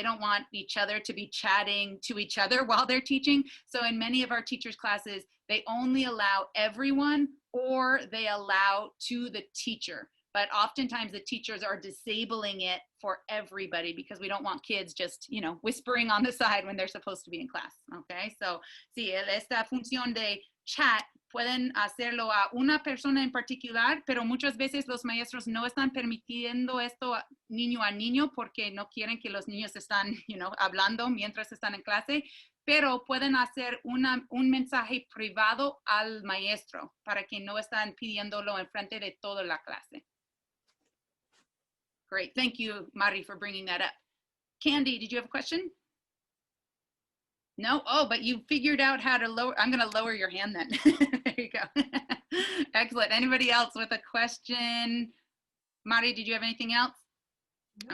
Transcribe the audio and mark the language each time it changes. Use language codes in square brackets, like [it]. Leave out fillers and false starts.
[en] They don't want each other to be chatting to each other while they're teaching. So in many of our teachers' classes, they only allow everyone or they allow to the teacher. But oftentimes the teachers are disabling it for everybody because we don't want kids just, you know, whispering on the side when they're supposed to be in class, okay? [es] So, sí, esta función de chat pueden hacerlo a una persona en particular, pero muchas veces los maestros no están permitiendo esto niño a niño porque no quieren que los niños están, hablando mientras están en clase, pero pueden hacer un mensaje privado al maestro para que no están pidiéndolo en frente de toda la clase. [en] Great, thank you, Mari, for bringing that up. Candy, did you have a question? No? Oh, but you figured out how to lower. I'm going to lower your hand then. There you go. Excellent. Anybody else with a question? Mari, did you have anything else? No.